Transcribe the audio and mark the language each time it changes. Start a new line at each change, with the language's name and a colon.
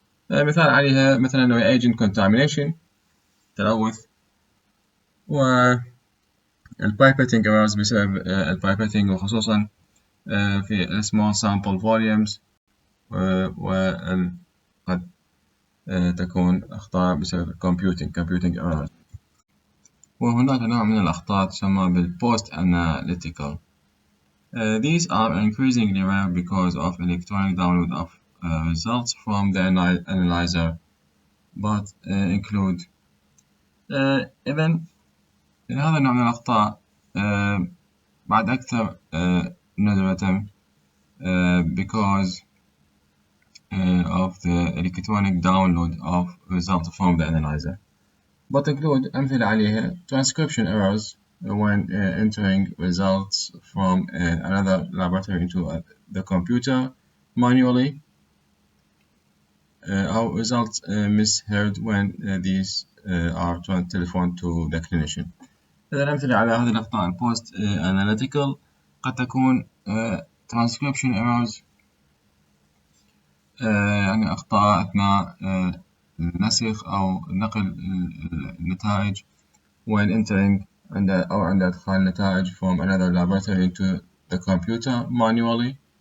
Arabic: مثال عليها مثلا
English: reagent contamination
Arabic: تلوث و
English: pipetting errors
Arabic: بسبب pipetting وخصوصا في
English: small sample volumes
Arabic: وقد تكون أخطاء بسبب
English: computing errors.
Arabic: وهناك نوع من الأخطاء تسمى post analytical.
English: These are increasingly rare because of electronic download of results from the analyzer but include
Arabic: إذن هذا النوع من الأخطاء بعد أكثر ندرة
English: because of the electronic download of results from the analyzer but include
Arabic: أمثلة عليها
English: transcription errors when entering results from another laboratory into the computer manually or results misheard when these are telephoned to the clinician.
Arabic: الأمثلة على هذه الأخطاء post analytical قد تكون
English: transcription errors
Arabic: يعني أخطاء أثناء النسخ أو نقل النتائج
English: when entering
Arabic: عند إدخال النتائج
English: from another laboratory into the computer manually